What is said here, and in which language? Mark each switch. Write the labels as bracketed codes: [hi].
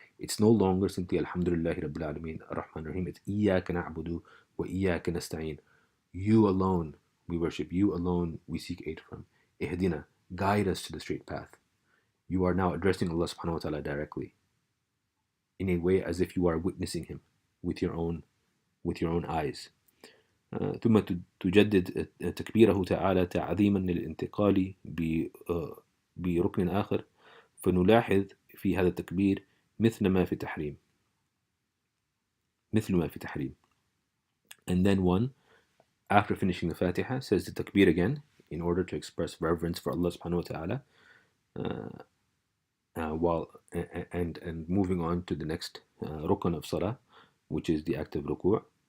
[en] It's no longer simply [ar] Alhamdulillahi Rabbil Alameen Ar-Rahman Ar-Rahim. [en] It's [ar] Iyyaka na'budu wa Iyyaka nasta'in. [en] You alone we worship, you alone we seek aid from. Ihdina, guide us to the straight path. You are now addressing Allah subhanahu wa ta'ala directly, in a way as if you are witnessing him with your own eyes. [ar] ثم تجدد تكبيره تعالى تعظيما للانتقال بركن آخر فنلاحظ في هذا التكبير مثل ما في تحريم. [en] And then one, after finishing the Fatiha, says the takbir again in order to express reverence for Allah subhanahu wa ta'ala, while and moving on to the next rukn of salah, which is the act of ruku'.